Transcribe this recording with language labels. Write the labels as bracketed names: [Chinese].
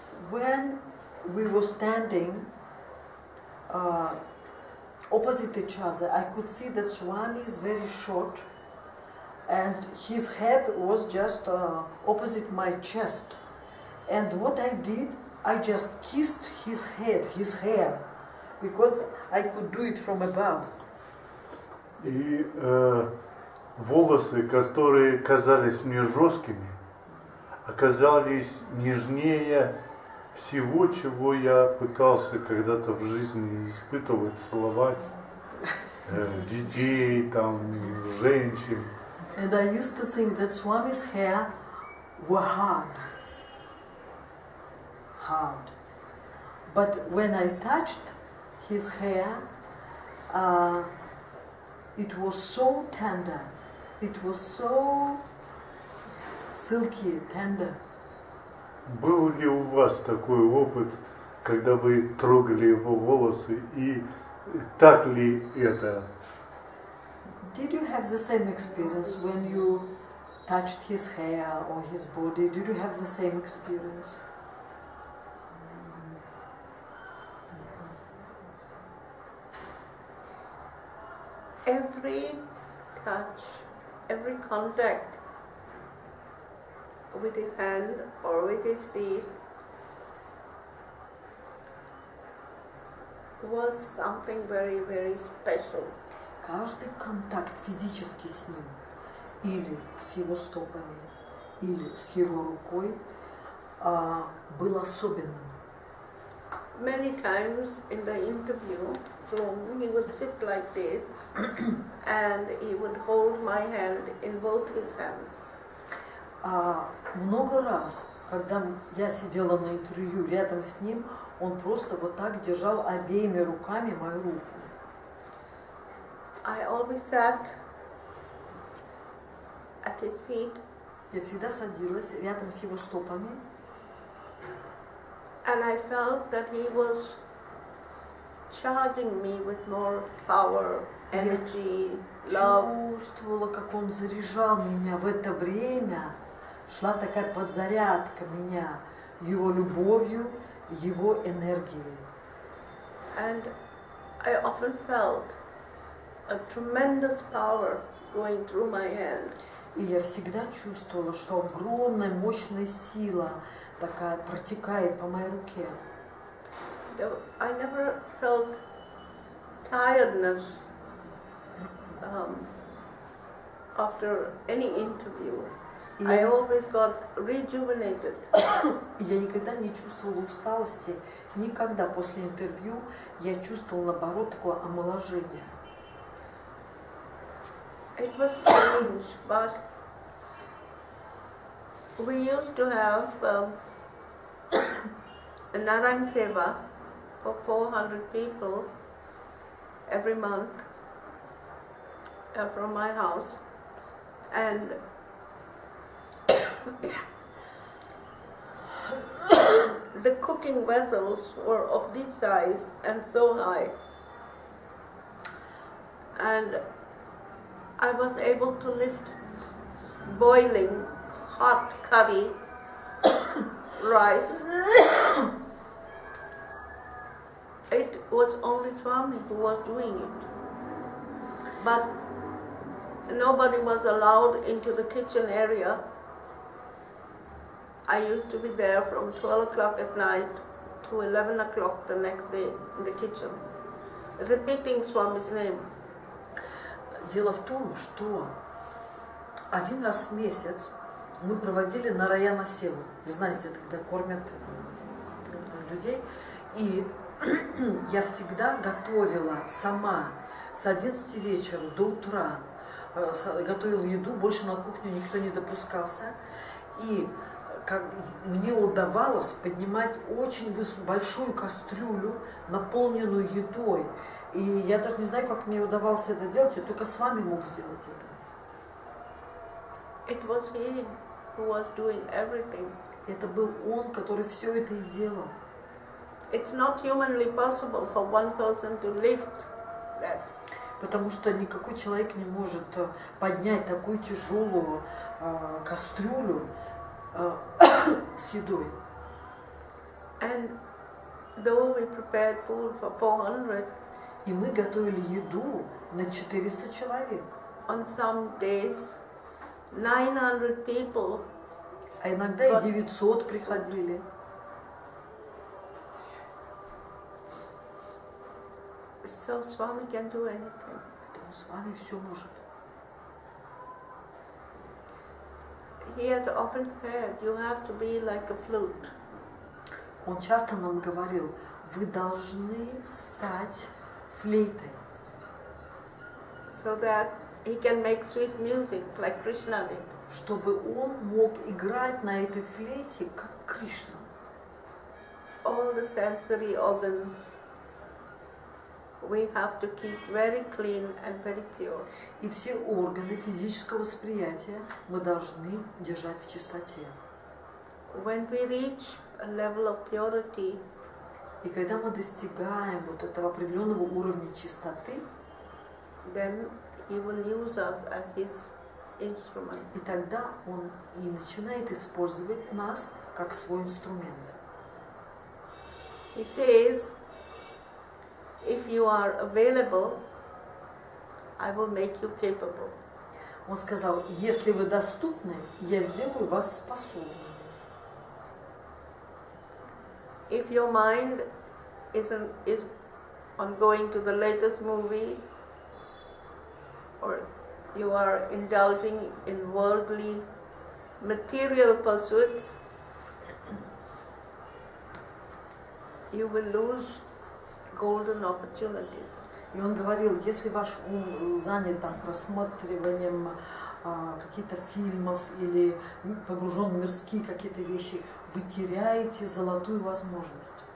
[English] When we were standing opposite each other, I could see that Swami is very short, and his head was just opposite my chest. And what I did, I just kissed his head, his hair, because I could do it from above. [Russian] И волосы, которые казались мне жесткими, оказались нежнее всего, чего я пытался когда-то в жизни испытывать, целовать детей, там, женщин. [English] And I used to think that Swami's hair were hard. But when I touched his hair, it was so tender. It was so silky, tender. [Russian] Был ли у вас такой опыт, когда вы трогали его волосы, и так ли это? [English] Did you have the same experience when you touched his hair or his body? Did you have the same experience? every touch, every contact with his hand or with his feet was something very, very special. [Russian] Каждый контакт физический с ним, или с его стопами, или с его рукой, был особенным. [English] Many times in the interview room, he would sit like this and he would hold my hand in both his hands. [Russian] Много раз, когда я сидела на интервью рядом с ним, он просто вот так держал обеими руками мою руку. [English] I always sat at his feet. [Russian] Я всегда садилась рядом с его стопами. [English] And I felt that he was charging me with more power, energy, love. [Russian] Чувствовала, как он заряжал меня в это время. Шла такая подзарядка меня его любовью, его энергией. [English] And I often felt a tremendous power going through my hand. [Russian] И я всегда чувствовала, что огромная, мощная сила такая протекает по моей руке. [English] I never felt tiredness after any interview. I always got rejuvenated. [Russian] Я никогда не чувствовала усталости, никогда после интервью я чувствовала, наоборот, такое омоложение. [English] It was strange, but we used to have a Narayan Seva for 400 people every month from my house, and the cooking vessels were of this size and so high, and I was able to lift boiling hot curry, rice. It was only Swami who was doing it. But nobody was allowed into the kitchen area. I used to be there from 12 o'clock at night to 11 o'clock the next day in the kitchen, repeating Swami's name. [Russian] Дело в том, что один раз в месяц мы проводили Нараяна Севу. Вы знаете, когда кормят людей. И я всегда готовила сама с 11 вечера до утра. Готовила еду, больше на кухню никто не допускался. И как мне удавалось поднимать очень большую кастрюлю, наполненную едой. И я даже не знаю, как мне удавалось это делать, я только с вами мог сделать это. [English] It was he who was doing everything. [Russian] Это был он, который все это и делал. [English] It's not humanly possible for one person to lift that. [Russian] Потому что никакой человек не может поднять такую тяжелую кастрюлю с едой. [English] And though we prepared food for 400, [Russian] и мы готовили еду на 400 человек. [English] On some days, 900 people. [Russian] А иногда и 900 приходили. [English] So Swami can do anything. [Russian] Поэтому Swami все может. [English] He has often said, you have to be like a flute. [Russian] Он часто нам говорил, вы должны стать флейтой. [English] So that he can make sweet music like Krishna did. [Russian] Чтобы он мог играть на этой флейте, как Кришна. [English] All the sensory organs we have to keep very clean and very pure. [Russian] И все органы физического восприятия мы должны держать в чистоте. [English] When we reach a level of purity, [Russian] и когда мы достигаем вот этого определенного уровня чистоты, [English] then he will use us as his instrument. [Russian] И тогда он и начинает использовать нас как свой инструмент. [English] He says, if you are available I will make you capable. [Russian] Он сказал, если вы доступны, я сделаю вас способным. [English] If your mind is on going to the latest movie, or you are indulging in worldly, material pursuits, you will lose golden opportunities. [Russian] И он говорил, если ваш ум занят там просматриванием каких-то фильмов или погружен в мирские какие-то вещи, вы теряете золотую возможность.